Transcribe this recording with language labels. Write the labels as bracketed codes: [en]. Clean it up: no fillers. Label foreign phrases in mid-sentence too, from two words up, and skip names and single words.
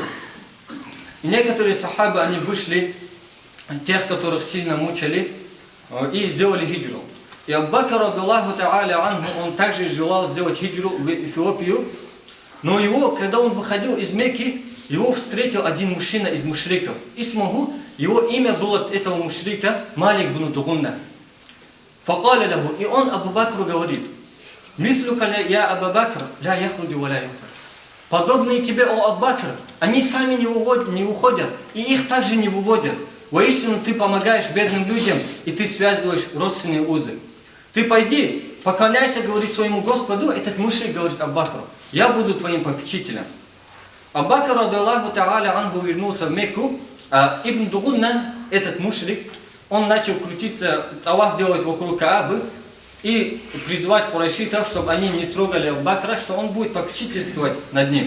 [ru] И некоторые сахабы, они вышли, тех, которых сильно мучили, и сделали хиджру. И Абу Бакр [ar] رضي الله تعالى عنه, [ru] он также желал сделать хиджру в Эфиопию, но его, когда он выходил из Мекки, его встретил один мужчина из мушриков. Исмаху, его имя было этого мушрика Малик бин Дугунна. [ar] فقال له, [ru] и он Абу Бакру говорит: [ar] «مثلك يا أبا بكر لا يخرج ولا يخرج». [ru] Подобные тебе, о Абу Бакр, они сами не уходят, и их также не выводят. Воистину ты помогаешь бедным людям, и ты связываешь родственные узы. Ты пойди, поклоняйся, говорит своему Господу. Этот мушрик говорит Абу Бакру: я буду твоим попечителем. Абу Бакр [ar] رضي الله تعالى عنه [ru] вернулся в Мекку, а Ибн Дугунна, этот мушрик, он начал крутиться, таваф делать вокруг Каабы и призывать курайшитов, чтобы они не трогали Абу Бакра, что он будет попечительствовать над ним.